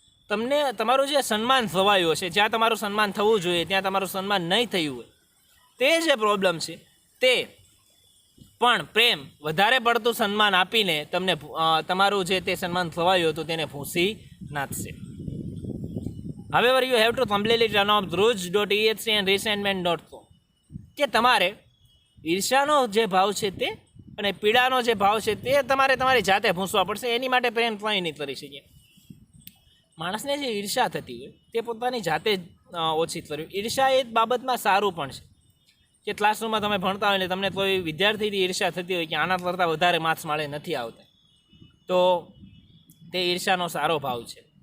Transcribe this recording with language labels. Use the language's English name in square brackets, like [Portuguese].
[Gujarati] તમને તમારું જે સન્માન થવાયું છે, જ્યાં તમારું સન્માન થવું જોઈએ ત્યાં તમારું સન્માન નહીં થયું હોય, તે જે પ્રોબ્લેમ છે તે પણ પ્રેમ વધારે પડતું સન્માન આપીને તમને તમારું જે તે સન્માન થવાયું હતું તેને ભૂંસી નાખશે. [English] However, you have to completely turn off druge.exe and resentment.com. [Gujarati] કે તમારે ઈર્ષાનો જે ભાવ છે તે અને પીડાનો જે ભાવ છે તે તમારે તમારી જાતે ભૂંસવા પડશે. એની માટે પ્રેમ કંઈ નહીં કરી શકીએ. માણસને જે ઈર્ષા થતી હોય તે પોતાની જાતે જ ઓછી કરવી. ઈર્ષા એ બાબતમાં સારું પણ છે કે ક્લાસરૂમમાં તમે ભણતા હોય ને તમને કોઈ વિદ્યાર્થીથી ઈર્ષા થતી હોય કે આના કરતાં વધારે માર્ક્સ મળે નથી આવતા, તો તે ઈર્ષાનો સારો ભાવ છે.